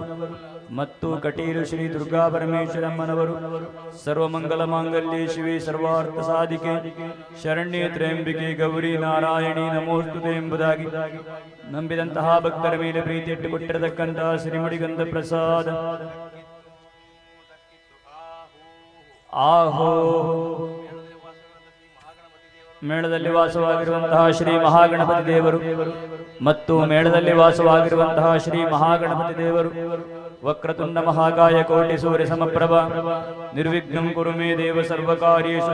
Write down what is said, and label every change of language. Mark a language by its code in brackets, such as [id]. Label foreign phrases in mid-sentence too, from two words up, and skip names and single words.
[kn] ಮತ್ತು ಕಟೀಲು ಶ್ರೀ ದುರ್ಗಾ ಪರಮೇಶ್ವರಮ್ಮನವರು [sa] ಸರ್ವಮಂಗಲ ಮಾಂಗಲ್ಯೆ ಶಿವೆ ಸರ್ವಾರ್ಥ ಸಾಧಿಕೆ ಶರಣ್ಯೆ ತ್ರ್ಯಂಬಿಕೆ ಗೌರಿ ನಾರಾಯಣಿ ನಮೋಸ್ತುತೆ [kn] ಎಂಬುದಾಗಿ ನಂಬಿದಂತಹ ಭಕ್ತರ ಮೇಲೆ ಪ್ರೀತಿ ಇಟ್ಟುಕೊಟ್ಟಿರತಕ್ಕಂತಹ ಶ್ರೀಮಡಿಗಂಧ ಪ್ರಸಾದ ಆಹೋ ಮೇಳದಲ್ಲಿ ವಾಸವಾಗಿರುವಂತಹ ಶ್ರೀ ಮಹಾಗಣಪತಿ ದೇವರು ಮತ್ತು ಮೇಳದಲ್ಲಿ ವಾಸವಾಗಿರುವಂತಹ ಶ್ರೀ ಮಹಾಗಣಪತಿ ದೇವರು [sa] ವಕ್ರತುಂಡ ಮಹಾಕಾಯ ಕೋಟಿ ಸೂರ್ಯ ಸಮಪ್ರಭ ನಿರ್ವಿಘ್ನಂ ಕುರು ಮೇ ದೇವ ಸರ್ವಕಾರ್ಯೇಷು